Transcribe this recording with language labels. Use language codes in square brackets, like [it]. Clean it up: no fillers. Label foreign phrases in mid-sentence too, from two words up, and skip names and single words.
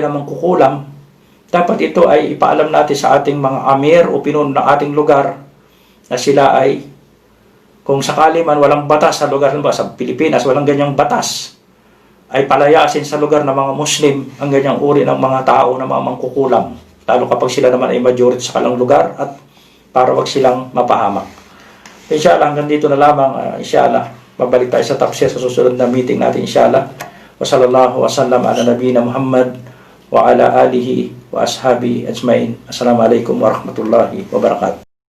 [tl] ng mangkukulam, dapat ito ay ipaalam natin sa ating mga amir o pinuno ng ating lugar, na sila ay, kung sakali man walang batas sa lugar, sa Pilipinas walang ganyang batas, ay palayasin sa lugar ng mga Muslim ang ganyang uri ng mga tao na mga mangkukulam, lalo kapag sila naman ay majority sa kalang lugar, at para wag silang mapahamak. Inshallah, hanggang dito na lamang. Inshallah, babalik tayo sa tafsir sa susunod na meeting natin, inshallah. [ar] وصلى الله وسلم على نبينا محمد وعلى آله وأصحابه أجمعين. السلام عليكم ورحمة الله وبركاته.